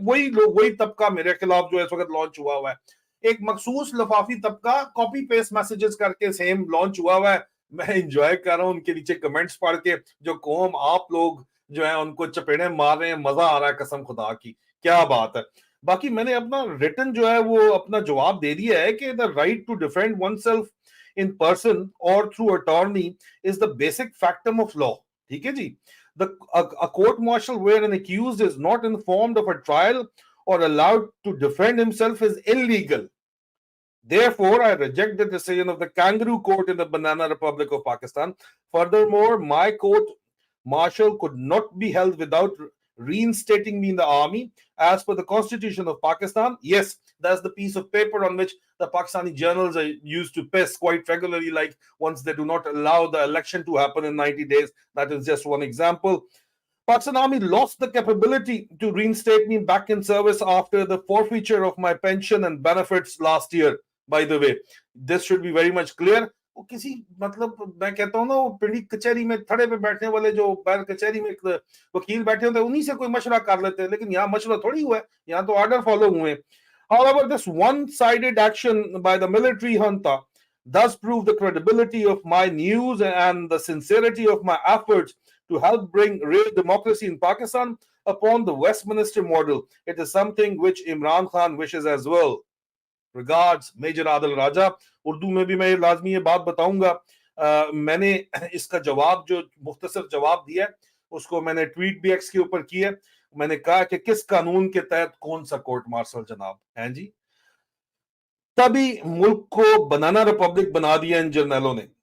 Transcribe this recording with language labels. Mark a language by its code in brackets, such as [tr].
[ur] وہی لوگ, وہی طبقہ میرے خلاف جو ہے اس وقت لانچ ہوا ہوا ہے. ایک مخصوص لفافی طبقہ کاپی پیسٹ میسجز کر کے سیم لانچ ہوا ہوا ہے. میں انجوائے کر رہا ہوں ان کے نیچے کمنٹس پڑھ کے, جو قوم آپ لوگ جو ہے ان کو چپیڑے مار رہے ہیں, مزہ آ رہا ہے قسم خدا کی, کیا بات ہے. باقی میں نے اپنا ریٹن جو ہے وہ اپنا جواب دے دیا ہے کہ [en] the right to defend oneself in person or through attorney is the basic factum of law. [ur] ٹھیک ہے جی, [en] a court martial where an accused is not informed of a trial or allowed to defend himself is illegal. Therefore, I reject the decision of the Kangaroo Court in the Banana Republic of Pakistan. Furthermore, my court martial could not be held without reinstating me in the army as per the Constitution of Pakistan. Yes, that's the piece of paper on which the Pakistani journals are used to piss quite regularly, like once they do not allow the election to happen in 90 days. That is just one example. Pakistan Army lost the capability to reinstate me back in service after the forfeiture of my pension and benefits last year. By the way, this should be very much clear. [ur] وہ کسی مطلب میں کہتا ہوں نا, وہ پنڈی کچہری میں تھڑے پہ بیٹھنے والے جو بیر کچہری میں وکیل بیٹھے ہوتے ہیں, انہی سے کوئی مشورہ کر لیتے ہیں, لیکن یہاں مشورہ تھوڑی ہوا ہے, یہاں تو آرڈر فالو ہوئے ہیں. [en] However, this one-sided action by the military junta does prove the credibility of my news and the sincerity of my efforts to help bring real democracy in Pakistan upon the Westminster model. It is something which Imran Khan wishes as well. Regards, Major Adil Raja. [ur] Urdu میں بھی میں لازمی یہ بات بتاؤں گا. میں نے اس کا جواب جو مختصر جواب دیا اس کو میں نے ٹویٹ بھی ایکس کے اوپر کیا. میں نے کہا کہ کس قانون کے تحت کون سا کورٹ مارشل جناب ہیں جی. تبھی ملک کو بنانا ریپبلک بنا دیا ان جرنیلوں نے.